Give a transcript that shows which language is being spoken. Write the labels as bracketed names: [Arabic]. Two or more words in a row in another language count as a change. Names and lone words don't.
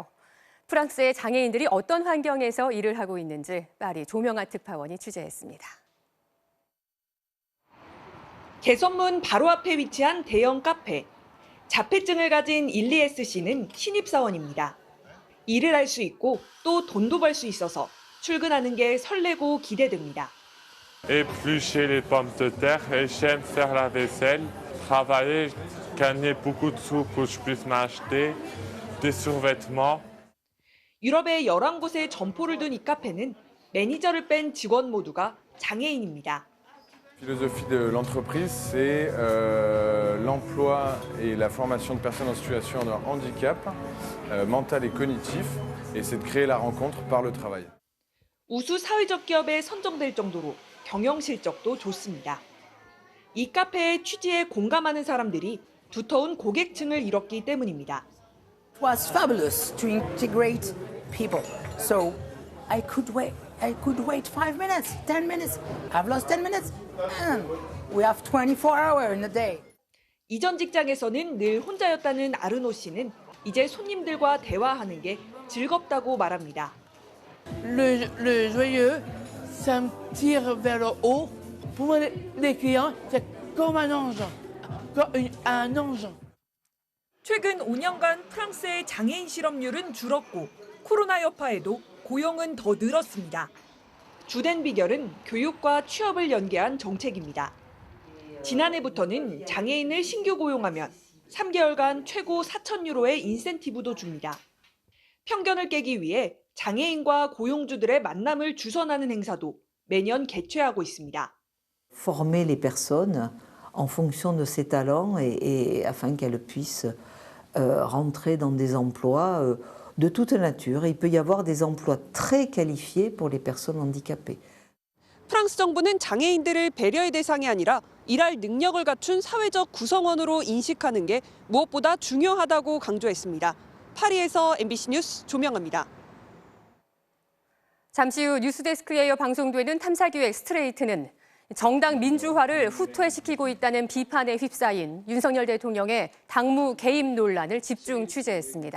[Korean] 프랑스의 장애인들이 어떤 환경에서 일을 하고 있는지 파리 조명아 특파원이 취재했습니다. 개선문 바로 앞에 위치한 대형 카페. 자폐증을 가진 일리에스 씨는 신입사원입니다. 일을 할 수 있고 또 돈도 벌 수 있어서 출근하는 게 설레고 기대됩니다. [French] Éplucher les pommes de terre, j'aime faire la vaisselle, travailler, gagner beaucoup de sous pour que je puisse m'acheter des survêtements. [Korean] 유럽의 11곳에 점포를 둔 이 카페는 매니저를 뺀 직원 모두가 장애인입니다. [French] La philosophie de l'entreprise, c'est l'emploi et la formation de personnes en situation de handicap mental et cognitif, et c'est de créer la rencontre par le travail. [Korean] 우수 사회적 기업에 선정될 정도로 경영 실적도 좋습니다. 이 카페의 취지에 공감하는 사람들이 두터운 고객층을 잃었기 때문입니다. [English] It was fabulous to integrate people. So I could wait 5 minutes, 10 minutes. I've lost 10 minutes. And we have 24 hours in a day. [Korean] 이전 직장에서는 늘 혼자였다는 아르노 씨는 이제 손님들과 대화하는 게 즐겁다고 말합니다. [French] Le joyeux, ça me tire vers le haut. Pour moi, les clients, c'est comme un ange. Comme un ange. [Korean] 최근 5년간 프랑스의 장애인 실업률은 줄었고 코로나 여파에도 고용은 더 늘었습니다. 주된 비결은 교육과 취업을 연계한 정책입니다. 지난해부터는 장애인을 신규 고용하면 3개월간 최고 4,000유로의 인센티브도 줍니다. 편견을 깨기 위해 장애인과 고용주들의 만남을 주선하는 행사도 매년 개최하고 있습니다. [French] Former les personnes en fonction de ses talents et afin qu'elles puissent rentrer dans des emplois de toute nature. Il peut y avoir des emplois très qualifiés pour les personnes handicapées. [Korean] 프랑스 정부는 장애인들을 배려의 대상이 아니라 일할 능력을 갖춘 사회적 구성원으로 인식하는 게 무엇보다 중요하다고 강조했습니다. 파리에서 MBC 뉴스 조명아입니다. 잠시 후 뉴스데스크에 이어 방송되는 탐사기획 스트레이트는 정당 민주화를 후퇴시키고 있다는 비판에 휩싸인 윤석열 대통령의 당무 개입 논란을 집중 취재했습니다.